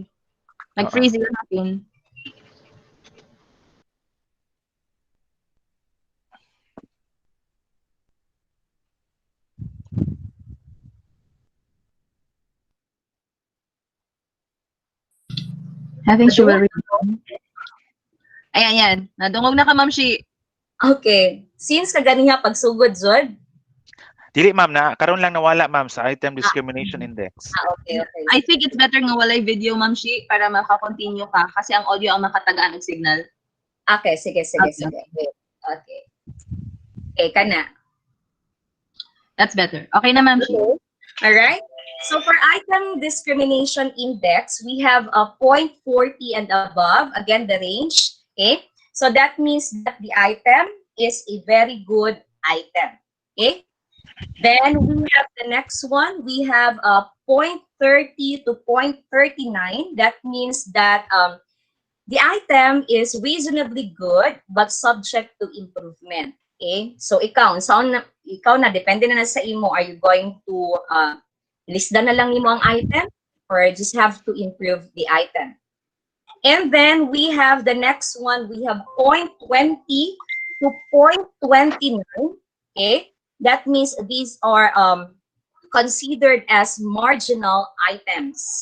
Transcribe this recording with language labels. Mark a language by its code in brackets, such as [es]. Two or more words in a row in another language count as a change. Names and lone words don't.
[tl] Nag-freeze yung natin. [en] Having sure. [tl] Ayan, yan. [ceb] Nadungog na ka, Ma'am Shi. [en] Okay. [ceb] Since kaganiha pagsugod, Zod. Dili, ma'am, na karon lang nawala, ma'am, sa [en] item discrimination index. Okay, okay. I think it's better [ceb] nga walay [en] video, Ma'am Shi, [ceb] para makakontinue ka kasi ang audio ang makatagaan ng signal. [en] Okay, sige. Okay. Okay. Okay, kana. That's better. Okay na, Ma'am Shi. Okay. All right. So for item discrimination index, we have a 0.40 and above. Again, the range. Okay. So that means that the item is a very good item. Okay. Then we have the next one. We have a 0.30 to 0.39. That means that the item is reasonably good but subject to improvement. [ceb] Okay? So ikaw na depende na sa imo, [en] are you going to [ceb] lista na lang imo ang [en] item or just have to improve the item? And then we have the next one. We have 0.20 to 0.29. Okay? That means these are considered as marginal items.